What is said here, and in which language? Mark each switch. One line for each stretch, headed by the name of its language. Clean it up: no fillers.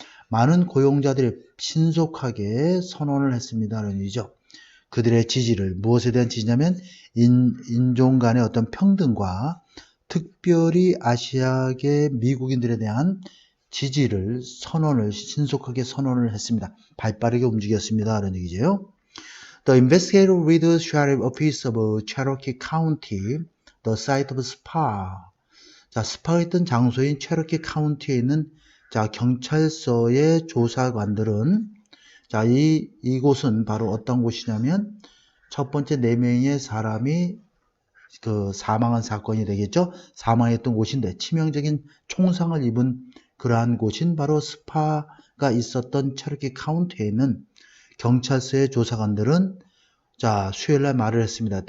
Korean: 많은 고용자들이 신속하게 선언을 했습니다. 라는 얘기죠. 그들의 지지를 무엇에 대한 지지냐면 인종 간의 어떤 평등과 특별히 아시아계 미국인들에 대한 지지를 신속하게 선언을 했습니다. 발빠르게 움직였습니다. 라는 얘기죠.
English: The investigator with the sheriff office of Cherokee County, the site of Spa.
Korean: 스파가 있던 장소인 체로키 카운티에 있는 경찰서의 조사관들은 이곳은 바로 어떤 곳이냐면 첫 번째 4명의 사람이 사망한 사건이 되겠죠. 사망했던 곳인데 치명적인 총상을 입은 그러한 곳인 바로 스파가 있었던 체로키 카운티에 있는 경찰서의 조사관들은 수요일날 말을 했습니다.